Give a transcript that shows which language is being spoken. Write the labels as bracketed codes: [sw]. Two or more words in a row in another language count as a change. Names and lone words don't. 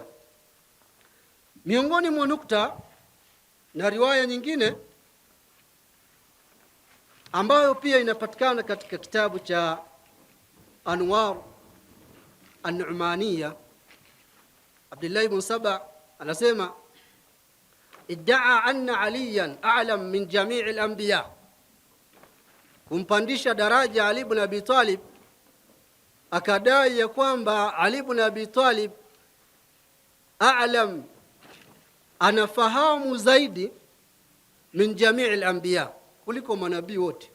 [sw] Miongoni mwa nukta na riwaya nyingine ambayo pia inapatikana katika kitabu cha Anwar an-Nu'maniyya, Abdullah ibn Saba anasema [ar] ادعى أن عليا أعلم من جميع الأنبياء, [sw] kumpandisha daraja Ali ibn Abi Talib, akadai ya kwamba Ali ibn Abi Talib a'lam, anafahamu zaidi [ar] من جميع الأنبياء, [sw] kuliko manabii wote.